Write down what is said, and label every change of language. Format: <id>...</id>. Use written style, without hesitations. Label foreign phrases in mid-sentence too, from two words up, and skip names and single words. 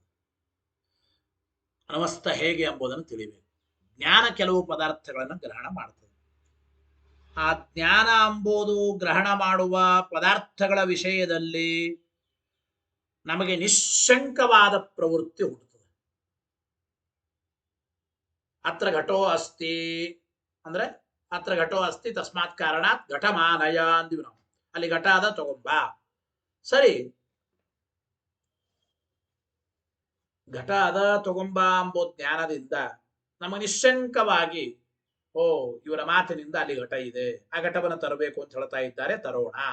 <kn>ಅನವಸ್ಥಾ ಹೇಗೆ ಎಂಬುದನ್ನು ತಿಳಿಬೇಕು. ಜ್ಞಾನ ಕೆಲವು ಪದಾರ್ಥಗಳನ್ನು ಗ್ರಹಣ ಮಾಡುತ್ತದೆ. ಆ ಜ್ಞಾನ ಎಂಬುದು ಗ್ರಹಣ ಮಾಡುವ ಪದಾರ್ಥಗಳ ವಿಷಯದಲ್ಲಿ ನಮಗೆ ನಿಶ್ಶಂಕವಾದ ಪ್ರವೃತ್ತಿ ಹುಟ್ಟುತ್ತದೆ.</kn> <sa>ಅತ್ರ ಘಟೋ ಅಸ್ತಿ ಅಂದ್ರೆ ಅತ್ರ ಘಟೋ ಅಸ್ತಿ ತಸ್ಮಾತ್ ಕಾರಣಾತ್ ಘಟಮಾನಯ</sa> <kn>ಅಂದಿವಿ ನಾವು. ಅಲ್ಲಿ ಘಟ ಅದ ತಗೊಂಬ. ಸರಿ, ಘಟ ಅದ ತಗೊಂಬ ಎಂಬ ಜ್ಞಾನದಿಂದ ನಮಗೆ ನಿಶ್ಶಂಕವಾಗಿ ಓ ಇವರ ಮಾತಿನಿಂದ ಅಲ್ಲಿ ಘಟ ಇದೆ, ಆ ಘಟವನ್ನು ತರಬೇಕು ಅಂತ ಹೇಳ್ತಾ ಇದ್ದಾರೆ, ತರೋಣ.</kn>